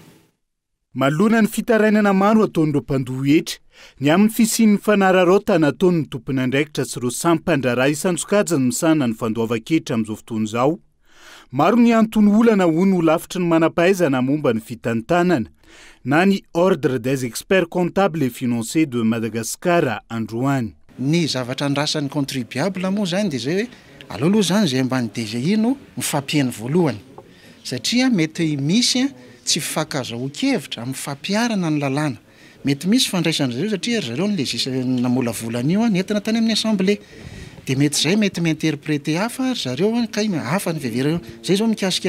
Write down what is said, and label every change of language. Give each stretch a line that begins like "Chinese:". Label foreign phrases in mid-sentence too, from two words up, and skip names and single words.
Malagasy: Malona ny fitarainana maro ataon'ireo mpandoha hetra ny amin'ny fisian'ny fanararaotana ataon'ny tompony andraikitra sy ireo sampandraraha isan-tsokajany misana ny fandoavan-ketra amin'izao fotoana izao. Maro ny antony olana hoy ho lavitry ny manampahaizana momba ny fitantanana na ny
French: ordre des experts comptables et financiers de Madagascar
Malagasy: Androany. Ny zavatra andrasan'ny contribuable moa zany dia zay hoe aloha zany zay ambany DGI no mifampiany voalohany satria mety misy tsy fifankazahoan-kevitra amin'ny fampiarana ny lalàna mety misy fandraisana zareo satria zareo no le namolavolana io nentina tany amin'ny assemblée dia mety zay mety miinterpréter hafa zareo kay hafa ny vevereo zay zao mikasika